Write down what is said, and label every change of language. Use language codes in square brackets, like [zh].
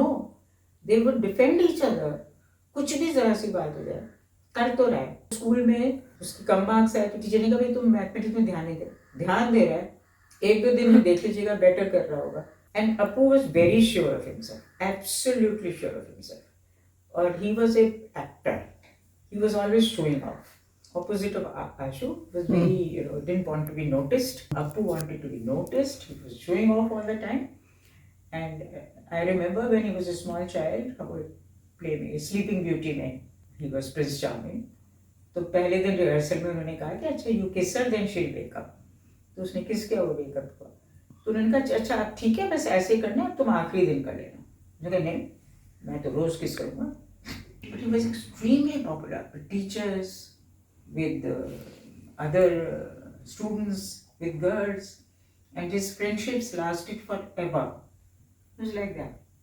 [en] No, they would defend each other. [hi] कुछ भी जरा सी बात हो जाए, कर तो रहा है। स्कूल में उसकी कम मार्क्स आए तो टीचर ने कहा भाई तुम मैथमेटिक्स में ध्यान दे रहा है, 1-2 दिन में देख लीजिएगा, बेटर कर रहा होगा। [en] And Appu was very sure of himself, absolutely sure of himself. [hi] और [en] he was an actor. He was always showing off. Opposite of Ashu, was very, didn't want to be noticed. Appu wanted to be noticed. He was showing off all the time. And I remember when he was a small child, Sleeping Beauty में, he was Prince Charming. [hi] तो पहले दिन rehearsal में उन्होंने कहा कि अच्छा [en] you kiss her then she'll wake up. [hi] तो उसने किस किया, वो [en] wake up [hi] हुआ। तो उन्होंने कहा अच्छा आप ठीक है, बस ऐसे ही करना है, तुम आखिरी दिन कर लेना। मैंने कहा नहीं, मैं तो रोज किस करूँगा। [en] But he was extremely popular with teachers, with other students, with girls, and his friendships lasted forever. It was like that.